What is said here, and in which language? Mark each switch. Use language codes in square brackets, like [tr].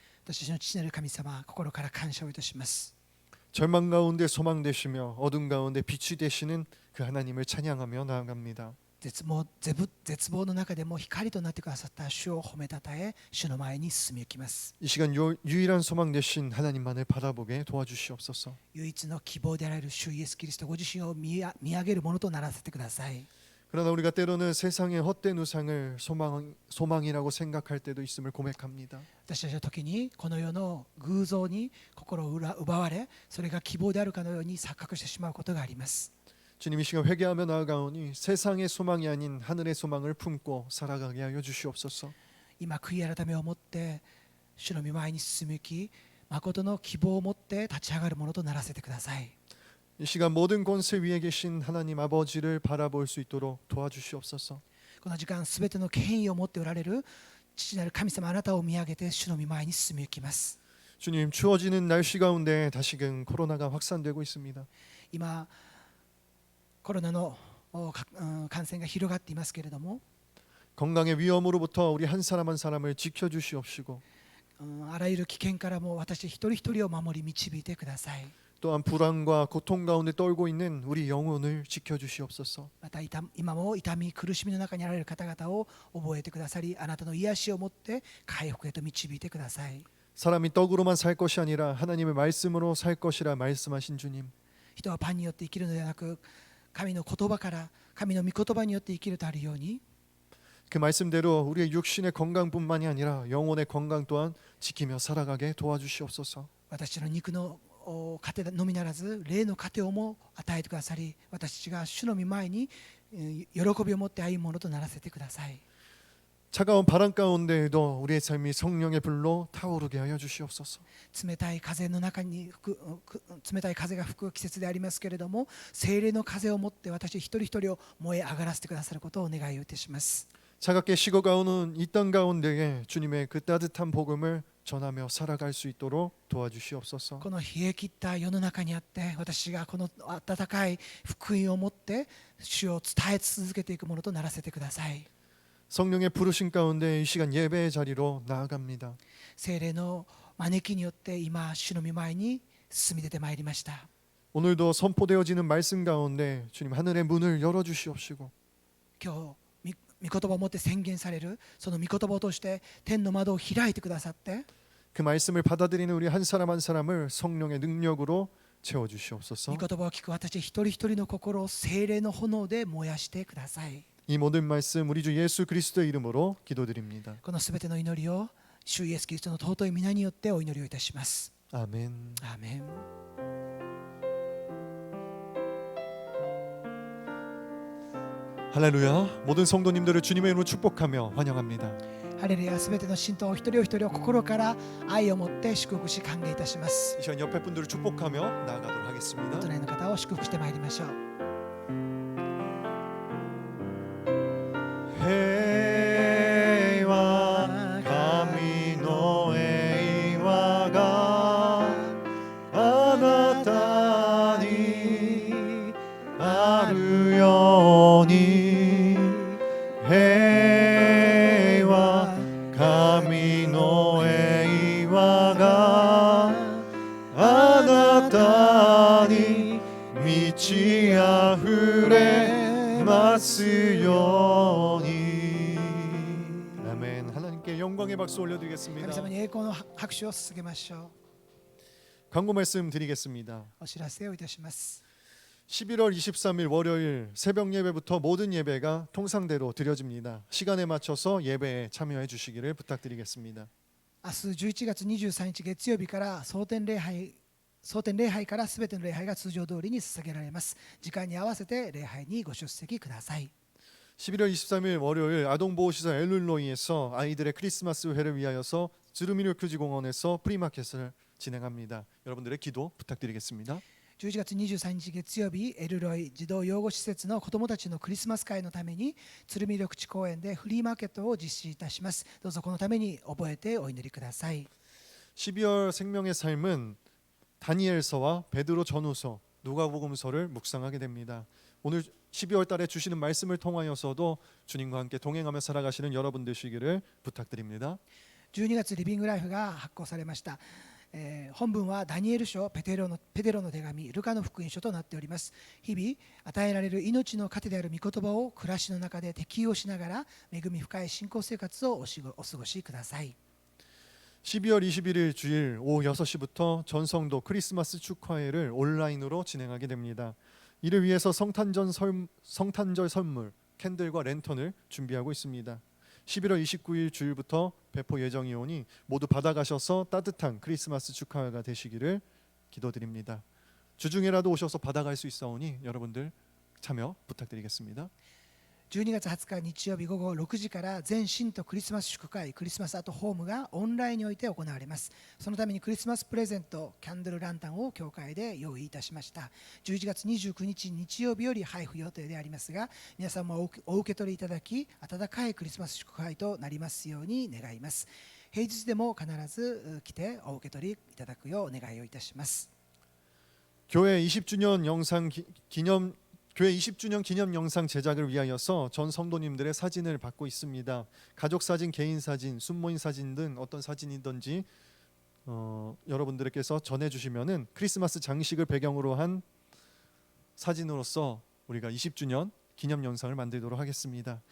[ja] 私たちの父なる神様、心から感謝をいたします。 [ko] 절망 가운데 소망 되시며 어둠 가운데 빛이 되시는 그 하나님을 찬양하며 나아갑니다. [ja] 絶望の中でも光となってくださった主を褒めたたえ、主の前に進み行きます。 [ko] 이 시간 유일한 소망 되신 하나님만을 바라보게 도와주시옵소서. [ja] 唯一の希望であられる主イエスキリストご自身を見上げるものとならせてください。 [ko] 그러나 우리가 때로는 세상의 헛된 우상을 소망이라고 생각할 때도 있음을 고백합니다. [ja] 私たちは時にこの世の偶像に心を奪われ、それが希望であるかのように錯覚してしまうことがあります。 [ko] 주님 이 시간 회개하며 나아가오니 세상의 소망이 아닌 하늘의 소망을 품고 살아가게 하여 주시옵소서. [ja] 今悔い改めを持って主の御前に進み行き、誠の希望を持って立ち上がるものとならせてください。 [ko] 이 시간 모든 권세 위에 계신 하나님 아버지를 바라볼 수 있도록 도와주시옵소서. [ja] この時間すべての権威を持っておられる父なる神様、あなたを見上げて主の御前に進み行きます。 [ko] 주님 추워지는 날씨 가운데 다시금 코로나가 확산되고 있습니다. [ja] 今コロナの感染が広がっていますけれども、 [ko] 건강의 위험으로부터 우리 한 사람 한 사람을 지켜주시옵시고 [ja] あらゆる危険からも私一人一人を守り導いてください。 [ko] 또한 불안과 고통 가운데 떨고 있는 우리 영혼을 지켜주시옵소서. [ja] また今も痛み苦しみの中にあられる方々を覚えてくださり、あなたの癒しをもって回復へと導いてください。 [ko] 사람이 떡으로만 살 것이 아니라 하나님의 말씀으로 살 것이라 말씀하신 주님. [ja] 人はパンによって生きるのではなく、神の言葉から神の御言葉によって生きるとあるように、 [ko] 그 말씀대로 우리의 육신의 건강뿐만이 아니라 영혼의 건강 또한 지키며 살아가게 도와주시옵소서. [ja] 私の肉の糧のみならず霊の糧をも与えてくださり、私たちが主の御前に喜びを持って歩むものとならせてください。 [ko] 차가운 바람 가운데에도 우리의 삶이 성령의 불로 타오르게 하여 주시옵소서. [ja] 冷たい風の中に冷たい風が吹く季節でありますけれども、聖霊の風を持って私一人一人を燃え上がらせてくださることをお願いをいたします。 [ko] 차갑게 식어가오는 이 땅 가운데에 주님의 그 따뜻한 복음을 전하며 살아갈 수 있도록 도와주시옵소서. [ja] この冷え切った世の中にあって私がこの温かい福音を持って主を伝え続けていくものとならせてください。 [ko] 성령의 부르심 가운데 이 시간 예배의 자리로 나아갑니다. [ja] 聖霊の招きによって今主の御前に進み出てまいりました。 [ko] 오늘도 선포되어지는 말씀 가운데 주님 하늘의 문을 열어주시옵시고 [ja] 今日御言葉を持って宣言されるその御言葉を通して天の窓を開いてくださって [ko] 그 말씀을 받아들이는 우리 한 사람 한 사람을 성령의 능력으로 채워주시옵소서. [ja] 御言葉を聞く私一人一人の心を聖霊の炎で燃やしてください。 [ko] 이 모든 말씀 우리 주 예수 그리스도의 이름으로 기도드립니다. [ja] このすべての祈りを主イエスキリストの尊い皆によってお祈りをいたします。 [ko] 아멘. [ja] アーメン。 [ko] 할렐루야. 모든 성도님들을 주님의 이름으로 축복하며 환영합니다. [ja] ハレルヤ、すべての信徒お一人お一人を心から愛を持って祝福し歓迎いたします。 [ko] 이 시간 옆에 분들을 축복하며 나아가도록 하겠습니다. [ja] 隣の方を祝福してまいりましょう。 [ko] 해와 [ja] 神の栄華があなたにあるように平和神の栄華があなたに満ち溢れますように。 [ko] 아멘. 하나님께 영광의 박수 [ja] 神 [ko] 올려드리겠습니다. [ja] 様に栄光の拍手を捧げましょう。 [ko] 광고 말씀 드리겠습니다. [ja] お知らせをいたします。 [ko] 11월 23일 월요일 새벽 예배부터 모든 예배가 통상대로 드려집니다. 시간에 맞춰서 예배에 참여해 주시기를 부탁드리겠습니다. [ja] 明日11月23日月曜日から蒼天礼拝からすべての礼拝が通常通りに捧げられます。時間に合わせて礼拝にご出席ください。 [ko] 11월 23일 월요일 아동보호시설 엘룰로이에서 아이들의 크리스마스 회를 위하여서 즈루미르크지공원에서 프리마켓을 진행합니다. 여러분들의 기도 부탁드리겠습니다. [ja] 11月23日月曜日、エルロイ児童養護施設の子どもたちのクリスマス会のために鶴見緑地公園でフリーマーケットを実施いたします。どうぞこのために覚えてお祈りください。 [ko] 12월 생명의 삶은 다니엘서와 베드로 전후서, 누가복음서를 묵상하게 됩니다. 오늘 12월 달에 주시는 말씀을 통하여서도 주님과 함께 동행하며 살아가시는 여러분 되시기를 부탁드립니다. [ja] 12月リビングライフが発行されました。本文はダニエル書、ペテロの手紙、ルカの福音書となっております。日々与えられる命の糧である御言葉を暮らしの中で適用しながら恵み深い信仰生活をお過ごしください。 [ko] 12월 21일 주일 오후 6시부터 전성도 크리스마스 축하회를 온라인으로 진행하게 됩니다. 이를 위해서 성탄절 선물, 캔들과 랜턴을 준비하고 있습니다. 11월 29일 주일부터 배포 예정이 오니 모두 받아가셔서 따뜻한 크리스마스 축하회가 되시기를 기도드립니다. 주중에라도 오셔서 받아갈 수 있사오니 여러분들 참여 부탁드리겠습니다. 12月20日日曜日午後6時から全信徒クリスマス祝会クリスマスアットホームがオンラインにおいて行われます。そのためにクリスマスプレゼントキャンドルランタンを教会で用意いたしました。 11月29日日曜日より配布予定でありますが、皆さんもお受け取りいただき温かいクリスマス祝会となりますように願います。平日でも必ず来てお受け取りいただくようお願いをいたします。 교회 20주년 영상 교회 20주년 기념 영상 제작을 위하여서 전 성도님들의 사진을 받고 있습니다. 가족 사진, 개인 사진, 순모임 사진 등 어떤 사진이든지 여러분들께서 전해주시면은 크리스마스 장식을 배경으로 한 사진으로서 우리가 20주년 기념 영상을 만들도록 하겠습니다.